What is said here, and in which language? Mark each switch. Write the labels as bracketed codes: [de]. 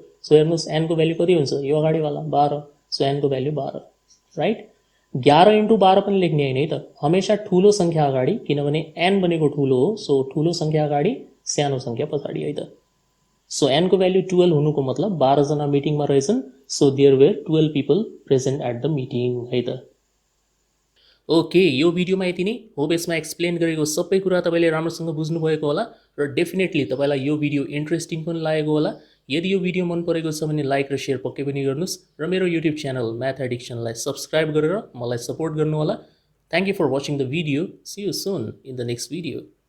[ne] So हेर्नुस् n को value कति हुन्छ? यो अगाडि वाला 12, सो n को भ्यालु 12, राइट। 11 × 12 पनि लेख्ने हैन है त, हमेशा ठूलो संख्या अगाडि, किनभने n भनेको ठूलो हो। सो ठूलो संख्या अगाडि, सानो संख्या पछाडि है त। सो n को भ्यालु 12 हुनुको मतलब 12 जना मिटिङमा रहेछन्। [en] so there were 12 people present at the meeting [ne] है त। ओके, यो भिडियोमा यति नै। होप यसमा एक्सप्लेन गरेको सबै कुरा तपाईले राम्रोसँग बुझ्नु भएको होला र डेफिनेटली तपाईलाई यो भिडियो इन्ट्रेस्टिङ पनि लागेको होला। यदि यो भिडियो मन परेको छ भने लाइक र शेयर पक्कै पनि गर्नुस् र मेरो युट्युब च्यानल म्याथ एडिक्सनलाई सब्स्क्राइब गरेर मलाई सपोर्ट गर्नु होला। [en] Thank you for watching the video. See you soon in the next video.